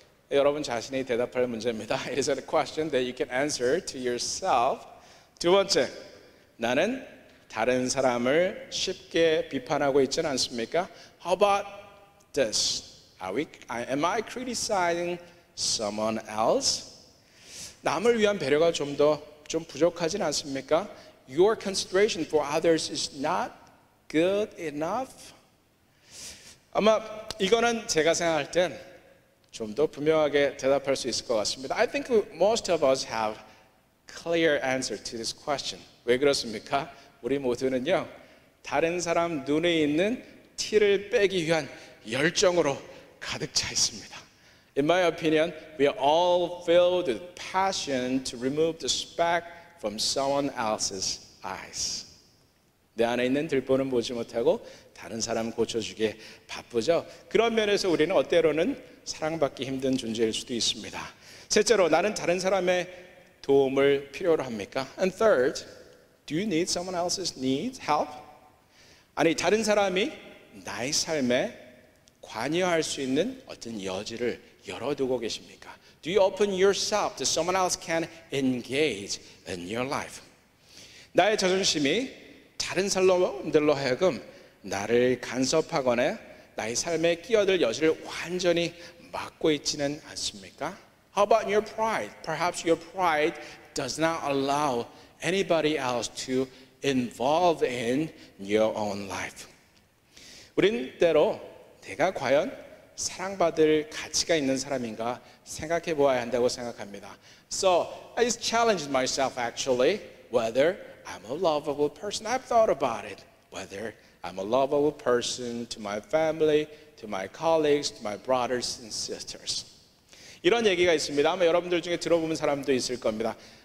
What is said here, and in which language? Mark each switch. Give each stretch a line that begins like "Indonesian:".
Korean: 여러분 자신이 대답할 문제입니다.
English: It is a question that you can answer to yourself.
Korean: 두 번째, 나는 다른 사람을 쉽게 비판하고 있지는 않습니까?
English: How about this? Am I criticizing someone else?
Korean: 남을 위한 배려가 좀 부족하진 않습니까?
English: Your consideration for others is not good enough?
Korean: 아마 이거는 제가 생각할 땐 좀 더 분명하게 대답할 수 있을 것 같습니다.
English: I think most of us have clear answer to this question.
Korean: 왜 그렇습니까? 우리 모두는요, 다른 사람 눈에 있는 티를 빼기 위한 열정으로 가득 차 있습니다.
English: In my opinion, we are all filled with passion to remove the speck from someone else's eyes.
Korean: 내 안에 있는 들보는 보지 못하고 다른 사람 고쳐주기에 바쁘죠. 그런 면에서 우리는 때로는 사랑받기 힘든 존재일 수도 있습니다. 셋째로, 나는 다른 사람의 도움을 필요로 합니까?
English: And third, do you need someone else's help?
Korean: 아니, 다른 사람이 나의 삶에 관여할 수 있는 어떤 여지를 열어두고 계십니까?
English: Do you open yourself to someone else can engage in your life?
Korean: 나의 자존심이 다른 사람들로 하여금 나를 간섭하거나 나의 삶에 끼어들 여지를 완전히 막고 있지는 않습니까?
English: How about your pride? Perhaps your pride does not allow anybody else to involve in your own life.
Korean: 우린 때로 내가 과연 사랑받을 가치가 있는 사람인가 생각해 보아야 한다고 생각합니다.
English: So I just challenged myself actually whether I'm a lovable person. I've thought about it. Whether I'm a lovable person to my family, to my colleagues, to my brothers and sisters.
Korean: 이런 얘기가 있습니다. 아마 여러분들 중에 들어보는 사람도 있을 겁니다.